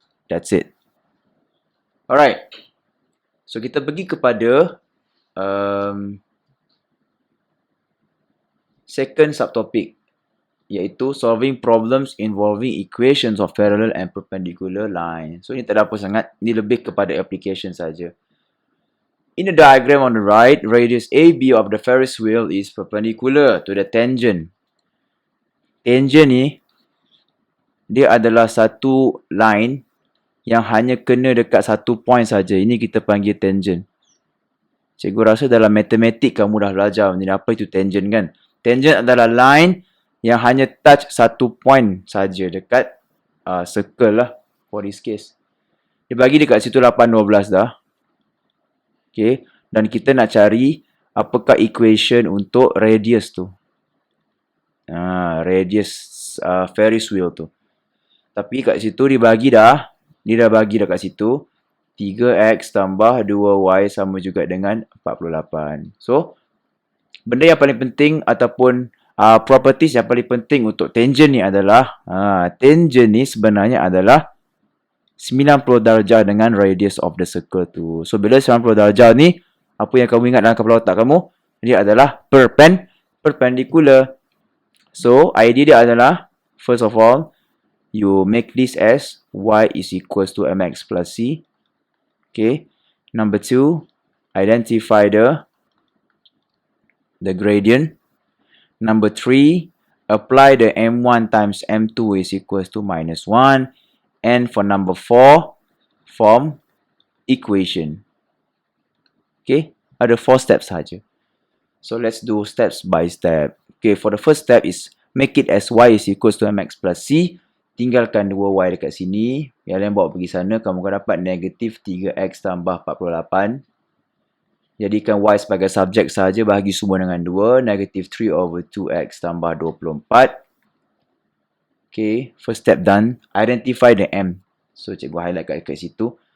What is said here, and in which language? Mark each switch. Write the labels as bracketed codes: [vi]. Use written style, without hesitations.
[en] That's it. Alright. [ms] So kita pergi kepada second subtopic, iaitu [en] solving problems involving equations of parallel and perpendicular lines. [ms] So ini tak ada apa sangat, ini lebih kepada application saja. [en] In the diagram on the right, radius AB of the Ferris wheel is perpendicular to the tangent. [ms] Tangent ni, dia adalah satu line yang hanya kena dekat satu point saja. Ini kita panggil tangent. Cikgu rasa dalam matematik kamu dah belajar ni apa itu tangent kan? Tangent adalah line yang hanya touch satu point saja dekat circle lah [en] for this case. [ms] Dia bagi dekat situ 8/12 dah. Okay. Dan kita nak cari apakah equation untuk radius tu. Radius Ferris wheel tu. Tapi kat situ dia dah bagi kat situ 3x tambah 2y sama juga dengan 48. So, benda yang paling penting ataupun properties yang paling penting untuk tangent ni adalah tangent ni sebenarnya adalah 90 darjah dengan [en] radius of the circle [ms] tu. So, bila 90 darjah ni, apa yang kamu ingat dalam kepala otak kamu? Dia adalah perpendicular. [en] So, [ms] idea dia adalah, [en] first of all, you make this as y is equals to mx plus c. Okay. Number 2, identify the gradient. Number 3, apply the m1 times m2 is equals to minus 1. And for number 4, form equation. Okay, [ms] ada 4 steps saja. [en] So let's do steps by step. Okay, for the first step is make it as y is equals to mx plus c. [ms] Tinggalkan 2y dekat sini. Yang lain bawa pergi sana, kamu akan dapat negatif 3x tambah 48. Jadikan y sebagai subjek saja, bahagi semua dengan 2. Negatif 3 over 2x tambah 24. [en] Okay, first step done. Identify the m. So, [ms] cikgu highlight kat situ.